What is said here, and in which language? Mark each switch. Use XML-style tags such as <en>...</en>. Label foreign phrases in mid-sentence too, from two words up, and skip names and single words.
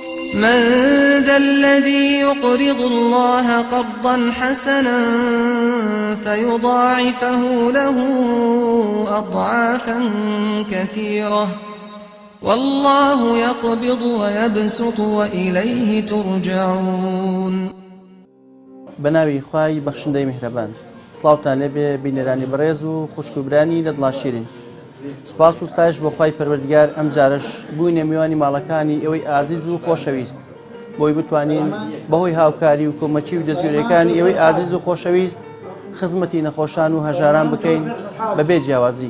<ar>من ذا الذي يقرض الله قرضا حسنا فيضاعفه له أضعافا كثيرة والله يقبض ويبسط وإليه ترجعون.</ar> <ckb>بناوی خوای بەخشندەی میهرەبان، سڵاوتان لێبێ بینەرانی بەڕێز و خوشکوبرانی لە دڵاشیرین. سوپاس و ستایش بۆ خوای پەروەردگار ئەم جارش بووینە میوانی ماڵەکانی ئێوەی ئازیز و خۆشەویست بۆی بتوانین بەهۆی هاوکاری و کۆمەچی و دەستگیرەکانی ئێوەی ئازیز و خۆشەویست خزمەتی نەخۆشان و هەژاران بکەین بەبێ جیاوازی.</ckb>